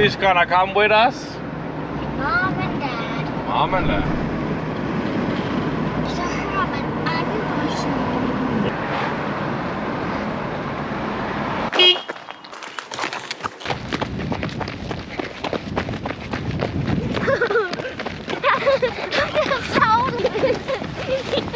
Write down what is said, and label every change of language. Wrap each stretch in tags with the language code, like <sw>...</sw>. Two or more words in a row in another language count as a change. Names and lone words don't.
<en>gonna come with us? Mom and Dad. Mom and Dad.</en> <da>Så hører man anden person. Jeg savner det.</da>